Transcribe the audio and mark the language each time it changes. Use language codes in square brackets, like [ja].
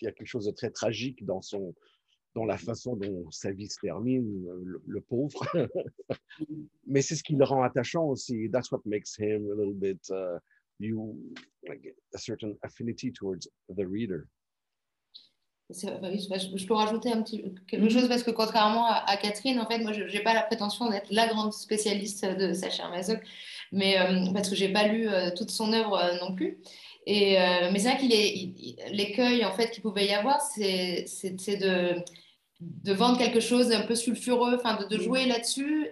[fr] Il y a quelque chose de très tragique dans la façon dont sa vie se termine, le pauvre. Mais c'est ce qui le rend attachant aussi. [en] That's what makes him a little bit, like a certain affinity towards the reader. [fr] Je peux rajouter quelque chose parce que contrairement à Catherine, en fait, moi, je n'ai pas la prétention d'être la grande spécialiste de Sacha Masoch, mais parce que j'ai pas lu toute son œuvre non plus. Mais c'est vrai l'écueil en fait qu'il pouvait y avoir, c'est de vendre quelque chose un peu sulfureux, enfin de jouer là-dessus.